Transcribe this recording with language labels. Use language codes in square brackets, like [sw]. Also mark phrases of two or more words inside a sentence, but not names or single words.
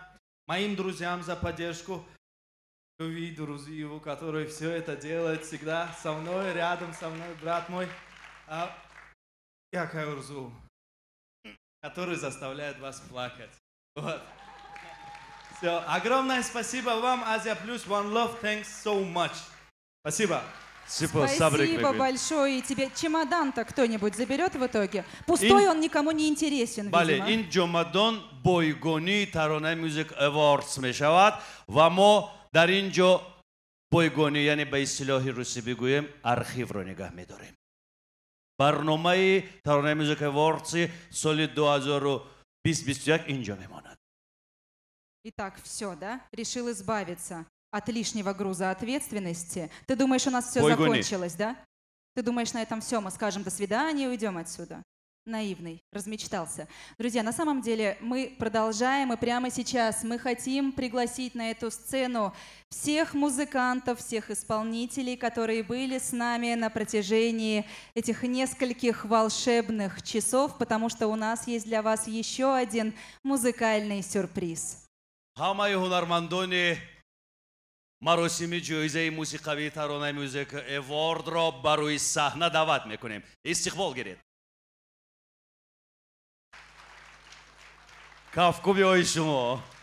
[ru] Моим друзьям за поддержку. Люби друзья, которые все это делают всегда со мной, рядом со мной, брат мой. Я Кайурзу, который заставляет вас плакать. Вот. Все. Огромное спасибо вам, Азия Плюс, [en] One Love, thanks so much. [ru] Спасибо. Спасибо большое и тебе. Чемодан-то кто-нибудь заберет в итоге? Пустой он никому не интересен, [fa] بله [ru] видимо. [fa] این جمادون بایگانی ترانه موزیک اواردز می شود و ما در اینجا بایگانی یعنی به اصطلاح روسی بگویم архив رو نگاه می داریم. برنامه ترانه موزیک اواردز سال 2020-2021 اینجا میماند. [ru] Итак, все, да? Решил избавиться от лишнего груза ответственности. Ты думаешь, у нас все закончилось, да? Ты думаешь, на этом все, мы скажем до свидания и уйдем отсюда? Наивный, размечтался. Друзья, на самом деле мы продолжаем, и прямо сейчас мы хотим пригласить на эту сцену всех музыкантов, всех исполнителей, которые были с нами на протяжении этих нескольких волшебных часов, потому что у нас есть для вас еще один музыкальный сюрприз. [fa] همه هنرمندان مراسم جایزه موسیقی ترانه موزیک اوارد را برای صحنه دعوت میکنیم. استقبال گیرید. کافکوبی های شما.